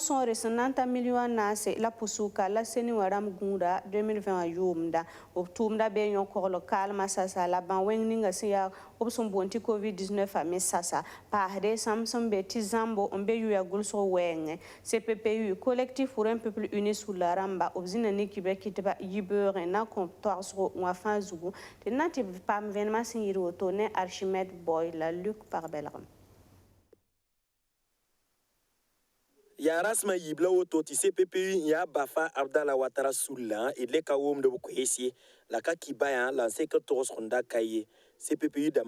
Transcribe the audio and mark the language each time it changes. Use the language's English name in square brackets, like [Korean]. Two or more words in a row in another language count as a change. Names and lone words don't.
[Mossi] sõore sẽn na n ta million naase la pʋsʋka la sẽni wã rãmb gũuda 2020 wã yoomda b tʋʋmda bee yõ-kogl kaalmã sasa la bãn-wẽng ninga sẽn yaa b sẽn boond tɩ covid-19 a me sasa paasde sãmb sẽn be tɩ zãmbo n be yoa gʋlsg wɛɛngẽ CPPU collectif pour un peuple uni sous la rãmba b zĩna ne kibra kɩtba yibeoogẽ na kõ toagsgo wã fãa zugu tɩ na tɩ b paam vẽnemã sẽn yɩr woto ne Archimède Boy la Luc Pagbelgem yaa rasmã yiib la woto tɩ CPPU n yaa Bafa Abdallah Ouattara sullã d le ka wʋmd b koeese la ka ki bayã la n sekr togsg n da ka ye CPPU da